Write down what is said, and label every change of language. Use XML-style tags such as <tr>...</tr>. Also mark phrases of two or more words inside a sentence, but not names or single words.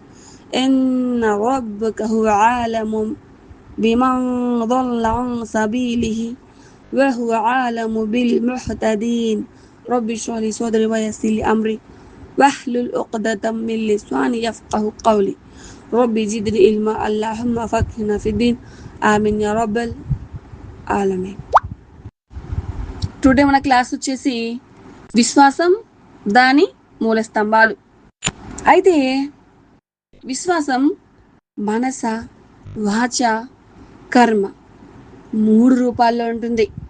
<ar>إن ربك هو عالم بمن ضل عن سبيله وهو عالم بالمهتدين رب اشرح لي صدري ويسر لي أمري واحلل عقدة من لساني يفقه قولي رب زدني علما اللهم فقهنا في الدين آمين يا رب العالمين.</ar> <te>టుడే మన క్లాస్ వచ్చేసి విశ్వాసం దాని మూల స్తంభాలు. అయితే విశ్వాసం మనస వాచ కర్మ 3 రూపాల్లో ఉంటుంది.</te>